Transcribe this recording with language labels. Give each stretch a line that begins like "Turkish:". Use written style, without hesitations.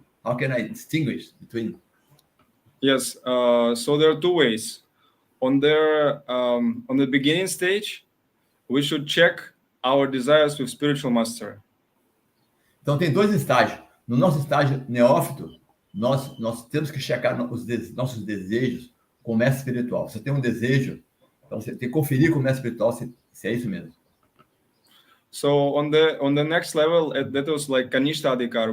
English: How can I distinguish between? Yes, so there are two ways. On the beginning stage, we should check our desires with spiritual master.
Portuguese: Então tem dois estágios. No nosso estágio neófito, nós temos que checar nossos desejos com o mestre espiritual. Você tem um desejo, então você tem que conferir com o mestre espiritual se é isso mesmo.
English: So on the next level, that was like Kanishta Adhikar.